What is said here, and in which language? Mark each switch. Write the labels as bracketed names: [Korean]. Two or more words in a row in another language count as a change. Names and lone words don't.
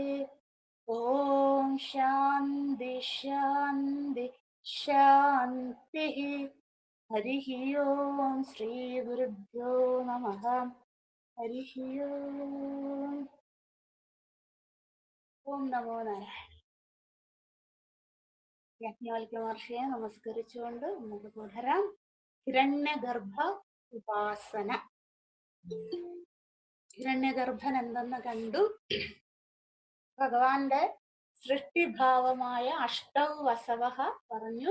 [Sanskrit] ॐ शान्ति शान्ति शान्तिः। हरिः ओम् श्रीगुरुभ्यो नमः। हरिः ओम्। ഓം നമോ നാരായണ. [Malayalam] യാജ്ഞവൽക്യ മഹർഷിയെ നമസ്കരിച്ചുകൊണ്ട് നമുക്ക് തുടരാം. ഹിരണ്യഗർഭ ഉപാസന. ഹിരണ്യഗർഭൻ എന്തെന്ന് കണ്ടു. ഭഗവാന്റെ സൃഷ്ടിഭാവമായ [Sanskrit] അഷ്ടൗ വസവഃ [Malayalam] പറഞ്ഞു.